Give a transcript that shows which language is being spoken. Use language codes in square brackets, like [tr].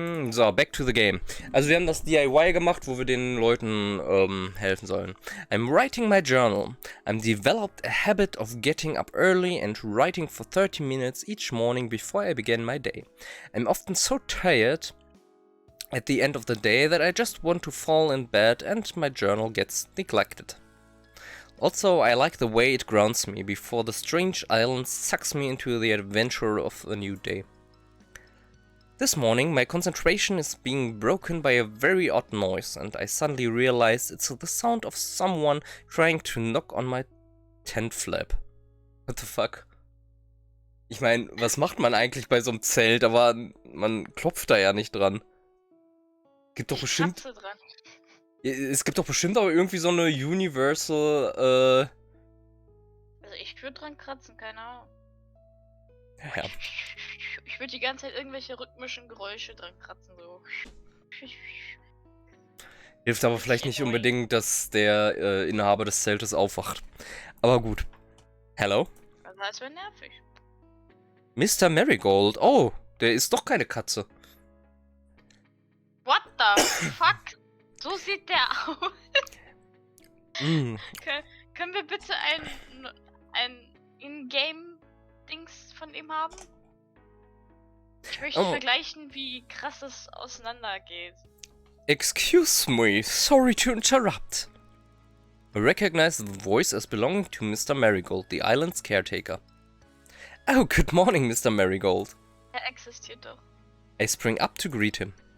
[en] So, back to the game. [de] Also wir haben das DIY gemacht, wo wir den Leuten helfen sollen. [en] I'm writing my journal. I'm developed a habit of getting up early and writing for 30 minutes each morning before I begin my day. I'm often so tired at the end of the day that I just want to fall in bed and my journal gets neglected. Also, I like the way it grounds me before the strange island sucks me into the adventure of a new day. This morning, my concentration is being broken by a very odd noise, and I suddenly realize it's the sound of someone trying to knock on my tent flap. What the fuck? [de] Ich meine, was macht man eigentlich bei so einem Zelt? Aber man klopft da ja nicht dran. Gibt doch bestimmt. Dran. Es gibt doch bestimmt auch irgendwie so eine Universal. Also ich würde dran kratzen, keine Ahnung. Ja. Ich würde die ganze Zeit irgendwelche rhythmischen Geräusche dran kratzen, so. Hilft aber vielleicht nicht unbedingt, dass der Inhaber des Zeltes aufwacht. Aber gut. Hello? Also das wäre nervig. [en] Mr. Marigold. [de] Oh, der ist doch keine Katze. [en] What the fuck? [de] So sieht der aus. Können wir bitte ein In-Game-Dings von ihm haben? Ich möchte Oh. vergleichen, wie krass es auseinandergeht. [en] Excuse me, sorry to interrupt. I recognize the voice as belonging to Mr. Marigold, the island's caretaker. Oh, good morning, Mr. Marigold. [de] Er existiert doch. [en] I spring up to greet him.